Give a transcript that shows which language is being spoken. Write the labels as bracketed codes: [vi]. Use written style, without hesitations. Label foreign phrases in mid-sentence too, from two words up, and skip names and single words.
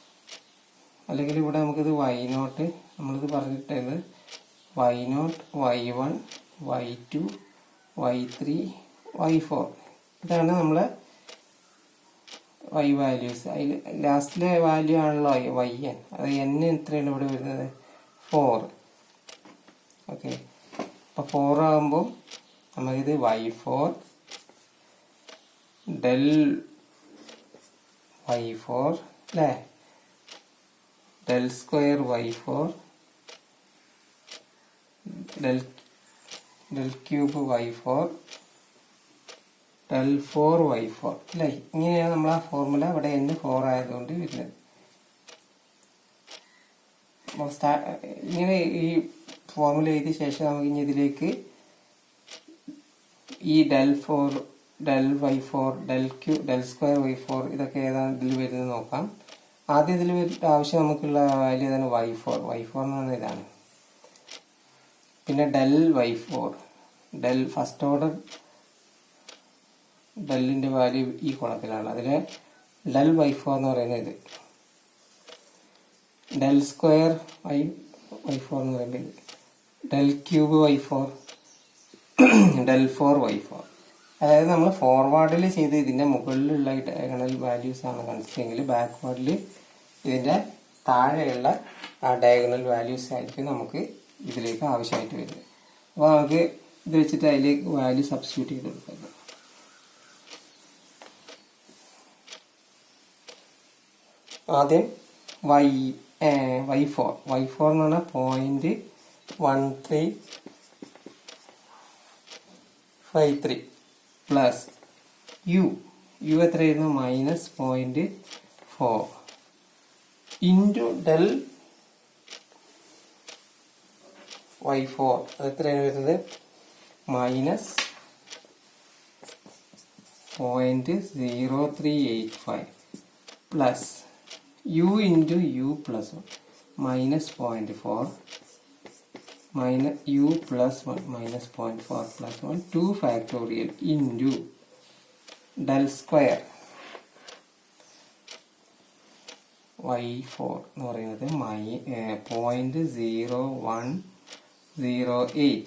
[ml] അതായത് അല്ലെങ്കിൽ ഇവിടെ നമുക്കിത് y0 നമ്മളിത് പറഞ്ഞിട്ടത് y0, y1, y2, y3, y4 ഇതാണ് നമ്മളെ [en] y values. [ml] അതിൽ ലാസ്റ്റിലെ വാല്യൂ ആണല്ലോ yn. അത് n എത്രയാണ് ഇവിടെ വരുന്നത്? 4. ഓക്കെ, അപ്പോൾ 4 ആകുമ്പോൾ നമുക്കിത് [en] y4 del y4 [ml] അല്ലേ, [en] del square y4 del cube y4 del 4y4 [ml] അല്ലേ. ഇങ്ങനെയാണ് നമ്മൾ ആ ഫോർമുല ഇവിടെ n 4 ആയതുകൊണ്ട് വരുന്നത്. ഇങ്ങനെ ഈ ഫോർമുല എഴുതിയ ശേഷം നമുക്ക് ഇനി ഇതിലേക്ക് ഈ [en] del 4 del y4 del square y4 [ml] ഇതൊക്കെ ഏതാണ് ഇതിൽ വരുന്നത് നോക്കാം. ആദ്യം ഇതിൽ ആവശ്യം നമുക്കുള്ള വാല്യൂ ഏതാണ്? y4 എന്ന് പറഞ്ഞാൽ ഇതാണ്. പിന്നെ [en] del y4 del first order [ml] ഡെല്ലിൻ്റെ വാല്യൂ ഈ കോളത്തിലാണ്. അതിൽ [en] del y4 [ml] എന്ന് പറയുന്നത് ഇത്. [en] del square y4 [ml] എന്ന് പറയുന്നത് ഇത്. [en] del cube y4 del 4y4. [ml] അതായത് നമ്മൾ ഫോർവേഡിൽ ചെയ്ത് ഇതിൻ്റെ മുകളിലുള്ള [en] diagonal values [ml] ആണ് കൺസിഡറെങ്കിൽ ബാക്ക്വേർഡിൽ ഇതിൻ്റെ താഴെയുള്ള ആ [en] diagonal values [ml] ആയിരിക്കും നമുക്ക് ഇതിലേക്ക് ആവശ്യമായിട്ട് വരുന്നത്. അപ്പോൾ നമുക്ക് ഇത് വെച്ചിട്ട് അതിലേക്ക് [en] value substitute [ml] ചെയ്ത് കൊടുക്കാം. ആദ്യം y4 എന്ന് പറഞ്ഞാൽ [en] 0.1353 plus u [ml] എത്രയായിരുന്നു? [en] -0.4 into del y4 [ml] അത് എത്രയാണ് വരുന്നത്? [en] -0.0385 plus u into u plus 1 -0.4 u plus 1 -0.4 plus 1 2 factorial into del square y4 [ml] എന്ന് പറയുന്നത് [en] -0.0108.